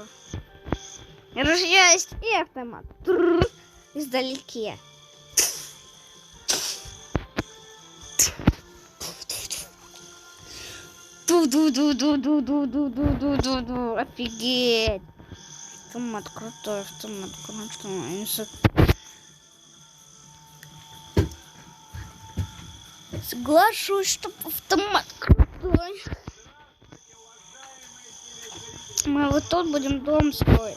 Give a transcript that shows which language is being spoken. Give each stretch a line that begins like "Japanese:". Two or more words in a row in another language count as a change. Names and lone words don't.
Russian: Ружье есть и автомат. Трррр. Издалеке. Ду-ду-ду-ду-ду-ду-ду-ду-ду-ду-ду. Офигеть. Автомат крутой, автомат крутой. Соглашусь, что автомат крутой. Мы вот тут будем дом строить.